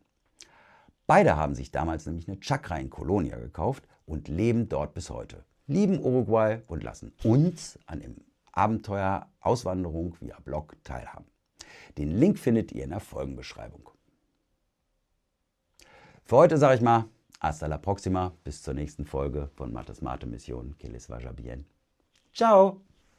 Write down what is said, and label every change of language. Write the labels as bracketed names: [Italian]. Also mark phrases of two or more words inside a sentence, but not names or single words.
[German] Beide haben sich damals nämlich eine Chakra in Colonia gekauft und leben dort bis heute, lieben Uruguay und lassen uns an dem Abenteuer Auswanderung via Blog teilhaben. Den Link findet ihr in der Folgenbeschreibung. Für heute sage ich mal, [Spanish] hasta la próxima, [German] bis zur nächsten Folge von Mates Mate Mission. [Spanish] Que les vaya bien. Ciao!